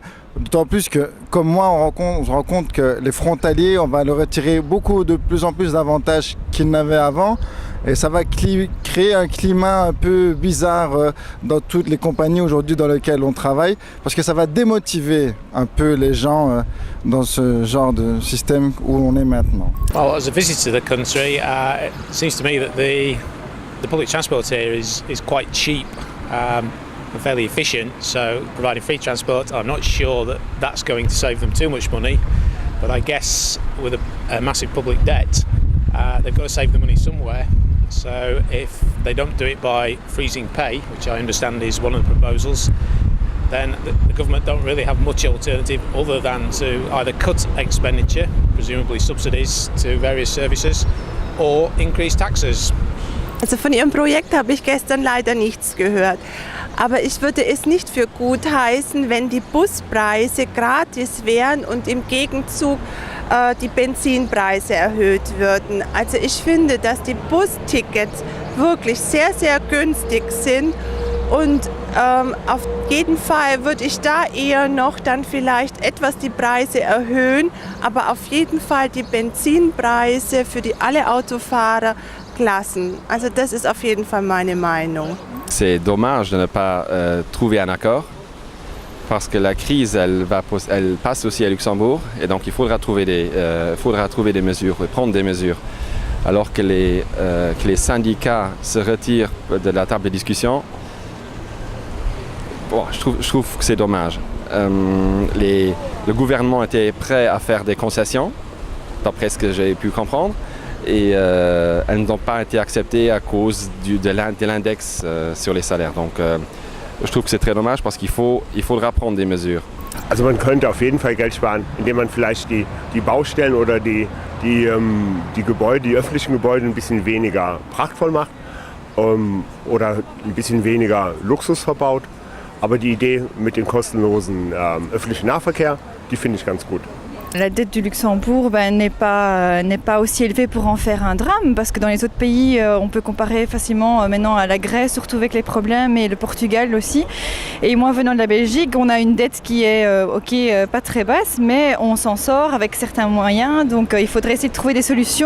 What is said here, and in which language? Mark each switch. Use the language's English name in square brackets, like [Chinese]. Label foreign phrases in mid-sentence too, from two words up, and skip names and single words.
[French] D'autant plus que, comme moi, on se rend compte que les frontaliers, on va leur retirer de plus en plus d'avantages qu'ils n'avaient avant. Et ça va créer un climat un peu bizarre dans toutes les compagnies aujourd'hui dans lesquelles on travaille. Parce que ça va démotiver un peu les gens dans ce genre de système où on est maintenant. [English] Well, as a visitor to the country, it seems to me that the public transport here is quite cheap. And fairly efficient, so providing free transport, I'm not sure that that's going to save them too much money, but I guess with a massive public debt, they've got to save the money somewhere. So if they don't do it by freezing pay, which I understand is one of the proposals, then the government don't really have much alternative other than to either cut expenditure, presumably subsidies to various services, or increase taxes. [German] Also von Ihrem Projekt habe ich gestern leider nichts gehört. Aber ich würde es nicht für gut heißen, wenn die Buspreise gratis wären und im Gegenzug die Benzinpreise erhöht würden. Also ich finde, dass die Bustickets wirklich sehr, sehr günstig sind und auf jeden Fall würde ich da eher noch dann vielleicht etwas die Preise erhöhen, aber auf jeden Fall die Benzinpreise für alle Autofahrer lassen. Also das ist auf jeden Fall meine Meinung. [French] C'est dommage de ne pas trouver un accord parce que la crise, elle passe aussi à Luxembourg et donc il faudra trouver des mesures et prendre des mesures. Alors que les syndicats se retirent de la table de discussion, bon, je trouve que c'est dommage. Le gouvernement était prêt à faire des concessions, d'après ce que j'ai pu comprendre. Et elles n'ont pas été acceptées à cause de l'index sur les salaires. Donc je trouve que c'est très dommage parce qu'il faudra prendre des mesures. [German] Also man könnte auf jeden Fall Geld sparen, indem man vielleicht die Baustellen oder die Gebäude, die öffentlichen Gebäude ein bisschen weniger prachtvoll macht oder ein bisschen weniger Luxus verbaut. Aber die Idee mit dem kostenlosen öffentlichen Nahverkehr, die finde ich ganz gut. [French] La dette du Luxembourg n'est pas aussi élevée pour en faire un drame, parce que dans les autres pays, on peut comparer facilement maintenant à la Grèce, surtout avec les problèmes, et le Portugal aussi. Et moi, venant de la Belgique, on a une dette qui est pas très basse, mais on s'en sort avec certains moyens, donc il faudrait essayer de trouver des solutions.